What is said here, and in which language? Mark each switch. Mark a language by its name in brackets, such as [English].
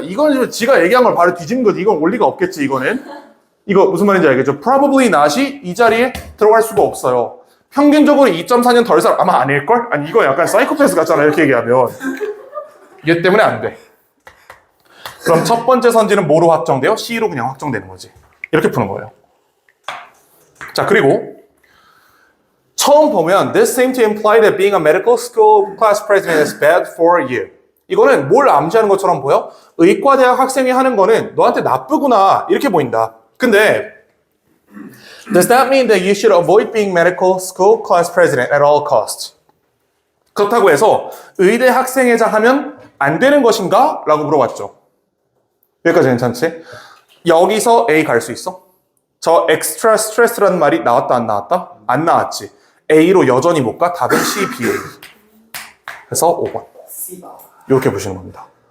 [Korean] 이건 좀 지가 얘기한 걸 바로 뒤집는 거지. 이건 올 리가 없겠지, 이거는. 이거 무슨 말인지 알겠죠? probably not이 이 자리에 들어갈 수가 없어요. 평균적으로 2.4년 덜 살, 아마 아닐걸? 아니, 이거 약간 사이코패스 같잖아, 이렇게 얘기하면. 얘 때문에 안 돼. 그럼 첫 번째 선지는 뭐로 확정돼요? C로 그냥 확정되는 거지. 이렇게 푸는 거예요. 자, 그리고 처음 보면 [English] this seems to imply that being a medical school class president is bad for you. [Korean] 이거는 뭘 암시하는 것처럼 보여? 의과대학 학생이 하는 거는 너한테 나쁘구나 이렇게 보인다. [English] 근데 does that mean that you should avoid being medical school class president at all costs? [Korean] 그렇다고 해서 의대 학생회장 하면 안 되는 것인가? 라고 물어봤죠. 여기까지 괜찮지? 여기서 A 갈 수 있어? 저 extra stress라는 말이 나왔다 안 나왔다? 안 나왔지. A로 여전히 못 가? 답은 C, BA. 그래서 5번. 이렇게 보시는 겁니다.